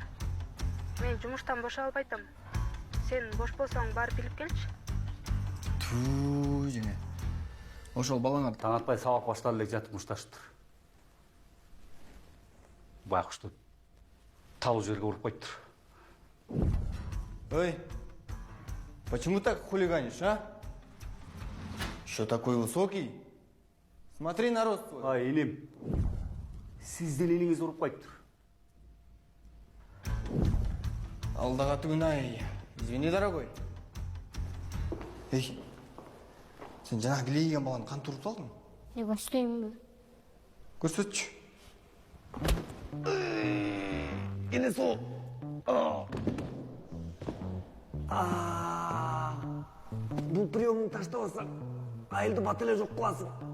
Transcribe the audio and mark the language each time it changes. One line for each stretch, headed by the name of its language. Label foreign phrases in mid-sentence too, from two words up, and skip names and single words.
Kyrgyz: Мен жумуштан бошо албайтам. Сен бош болсоң барып билип келчи. Туу, жеңе. Ошол балаңар Таң атпай сабак башталып эле жатып мушташыптыр. Байкушту талуу жерге уруп коюптур. Ой,
Russian: почему так хулиганишь, а? Что такой высокий? Смотри на рост свой.
Kyrgyz: Ай, иним. Сиздин иниңиз уруп коюптур. Алдага түгүн-ай.
Russian: Извини, дорогой.
Kyrgyz: Эй, сен жана килейген баланы кантип уруп салдың? Көрсөтөйүнбү? Көрсөтчү. Эне сол. Бул приемну таштабасаң, айылды бат эле жок кыласың.